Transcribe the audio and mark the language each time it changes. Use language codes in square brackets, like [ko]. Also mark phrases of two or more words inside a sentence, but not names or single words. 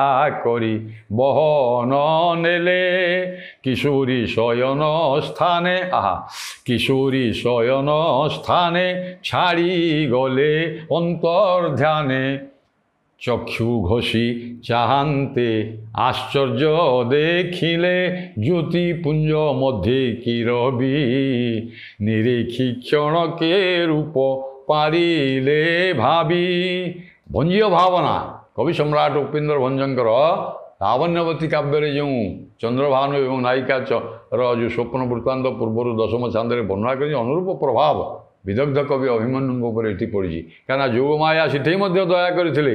[or] କରି ବହନ ନେଲେ କିଶୋରୀ ଶୟନ ସ୍ଥାନେ କିଶୋରୀ ଶୟନ ସ୍ଥାନେ ଛାଡ଼ି ଗଲେ ଅନ୍ତର ଧ୍ୟାନେ ଚକ୍ଷୁ ଘଷି ଚାହାନ୍ତେ ଆଶ୍ଚର୍ଯ୍ୟ ଦେଖିଲେ ଜ୍ୟୋତିପୁଞ୍ଜ ମଧ୍ୟେ କି ରବି ନିରେଖି କ୍ଷଣକେ ରୂପ ପାରିଲେ ଭାବି। ଭଞ୍ଜୀୟ ଭାବନା କବି ସମ୍ରାଟ ଉପେନ୍ଦ୍ର ଭଞ୍ଜଙ୍କର ଲାବଣ୍ୟବତୀ କାବ୍ୟରେ ଯେଉଁ ଚନ୍ଦ୍ରଭାନୁ ଏବଂ ନାୟିକାର ଯେଉଁ ସ୍ୱପ୍ନ ବୃତ୍ତାନ୍ତ ପୂର୍ବରୁ ଦଶମ ଛାନ୍ଦରେ ବର୍ଣ୍ଣନା କରି ଅନୁରୂପ ପ୍ରଭାବ ବିଦଗ୍ଧ କବି ଅଭିମନ୍ୟୁଙ୍କ ଉପରେ ଏଠି ପଡ଼ିଛି। କାହିଁକିନା ଯୋଗମାୟା ସେଠି ମଧ୍ୟ ଦୟା କରିଥିଲେ।